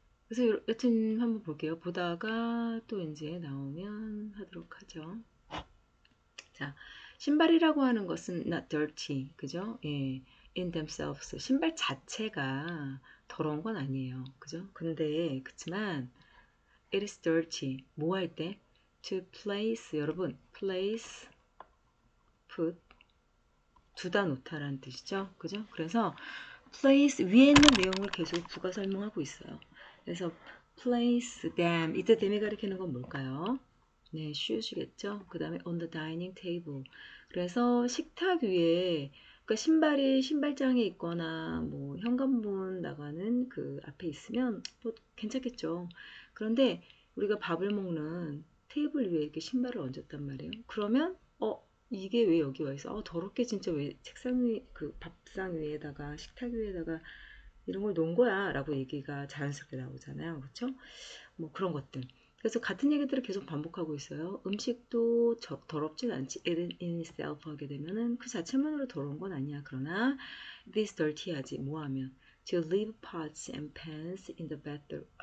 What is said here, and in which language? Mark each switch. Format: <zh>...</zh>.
<ko>그래서 여튼 한번 볼게요. 보다가 또 이제 나오면 하도록 하죠. 자, 신발이라고 하는 것은</ko> <en>not dirty,</en> <ko>그죠?</ko> <en>예, in themselves.</en> <ko>신발 자체가 더러운 건 아니에요. 그죠? 근데, 그치만,</ko> <en>it is dirty.</en> <ko>뭐 할 때? to place, 여러분, place, put, 두다 놓다라는 뜻이죠. 그죠? 그래서 place 위에 있는 내용을 계속 부가 설명하고 있어요. 그래서</ko> <en>place them,</en> <ko>이때 them이 가리키는 건 뭘까요? 네, shoes겠죠. 그 다음에</ko> <en>on the dining table.</en> <ko>그래서 식탁 위에, 그러니까 신발이 신발장에 있거나 뭐 현관문 나가는 그 앞에 있으면 뭐 괜찮겠죠. 그런데 우리가 밥을 먹는 테이블 위에 이렇게 신발을 얹었단 말이에요. 그러면 이게 왜 여기 와 있어? 더럽게 진짜 왜 책상 위, 그 밥상 위에다가 식탁 위에다가 이런 걸 놓은 거야 라고 얘기가 자연스럽게 나오잖아요. 그렇죠? 뭐 그런 것들. 그래서 같은 얘기들을 계속 반복하고 있어요. 음식도 더럽진 않지.</ko> <en>in itself</en> <ko>하게 되면은 그 자체만으로 더러운 건 아니야. 그러나</ko> <en>this dirty</en> <ko>하지. 뭐 하면</ko> <en>to leave pots and pans in the bedroom.</en>